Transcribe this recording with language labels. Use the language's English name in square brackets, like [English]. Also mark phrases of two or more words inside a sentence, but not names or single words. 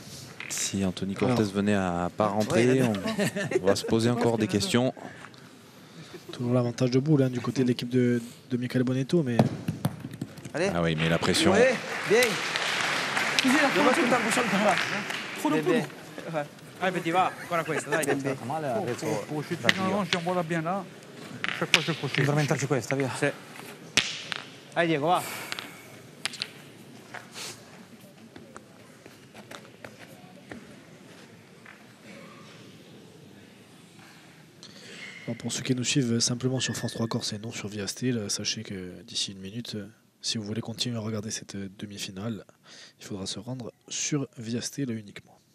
[French] Si Anthony Cortés venait à pas rentrer, on va se poser encore des questions. Toujours l'avantage de boule hein, du côté de l'équipe de Michael Bonetto, mais Allez. Ah oui, mais la pression. Ouais, bien. Dommage que t'as bouchon par là. Trop de poudre. Allez, petit, va. [Italian] Guarda questa, dai. [French] Pour chuter dans le rang, je t'envoie là bien là. Chaque fois, je crochet. [Italian] Per inventarci questa, via. Sì. [French] Allez, Diego, va. bon, pour ceux qui nous suivent simplement sur France 3 Corse et non sur Via Steel, sachez que d'ici une minute, si vous voulez continuer à regarder cette demi-finale, il faudra se rendre sur Via Steel uniquement.